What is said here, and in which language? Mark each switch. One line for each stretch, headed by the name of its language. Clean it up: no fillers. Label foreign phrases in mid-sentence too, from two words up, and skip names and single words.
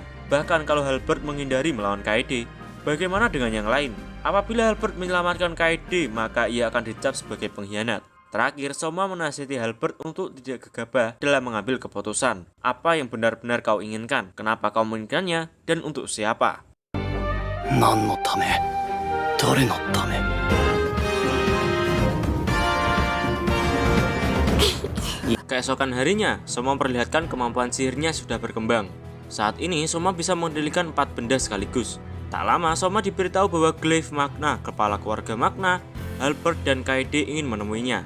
Indonesian: Bahkan kalau Halberd menghindari melawan Kaede, bagaimana dengan yang lain? Apabila Halberd menyelamatkan Kaede, maka ia akan dicap sebagai pengkhianat. Terakhir, Soma menasihati Halberd untuk tidak gegabah dalam mengambil keputusan. Apa yang benar-benar kau inginkan, kenapa kau menginginkannya, dan untuk siapa?
Japanese: 何のため誰のため
Indonesian: Keesokan harinya, Soma memperlihatkan kemampuan sihirnya sudah berkembang. Saat ini, Soma bisa mengendalikan 4 benda sekaligus. Tak lama, Soma diberitahu bahwa Gleif Magna, kepala keluarga Magna, Halberd dan Kaede ingin menemuinya.